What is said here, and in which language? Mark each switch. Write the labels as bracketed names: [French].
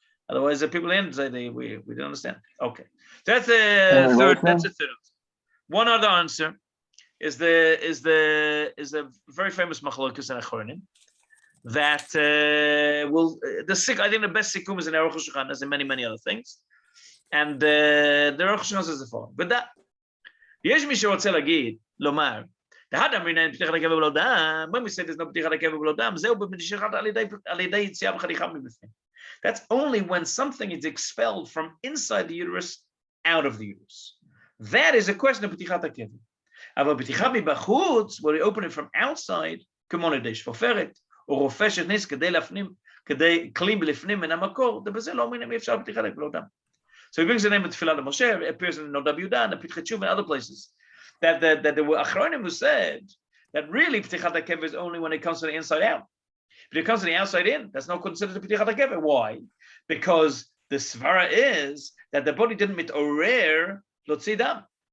[English] Otherwise, the people in say we didn't understand. Okay, that's the third. That's the third. One other answer is a very famous machlokas and achronim that I think the best sikkum is in Aruch HaShulchan, as in many other things, and the Aruch HaShulchan says the following. But that [Hebrew] יש מי שרוצה להגיד, לומר, [English] when we say there's no [Hebrew] פתיחת הקבר בלא דם, זהו במשיכת על ידי יציאה וחתיכה מבפנים. [English] That's only when something is expelled from inside the uterus out of the uterus. That is a question of p'tichat hakever. [Hebrew] אבל פתיחה מבחוץ, [English] where we open it from outside, [Hebrew] כמו נדי שפופרת, או רופא שנכנס כדי להפנים, כדי כלים לפנים מן המקור, ובזה לא אומרים אי אפשר פתיחת הקבר בלא דם. [English] So he brings the name of Tefillah Moshe, it appears in Niddah and Pitchet Shuv and other places, that there were achronim who said that really p'tichat hakever is only when it comes to the inside out. But if it comes to the outside in, that's not considered a p'tichat hakever. Why? Because the svara is that the body didn't mitorer lotzi dam.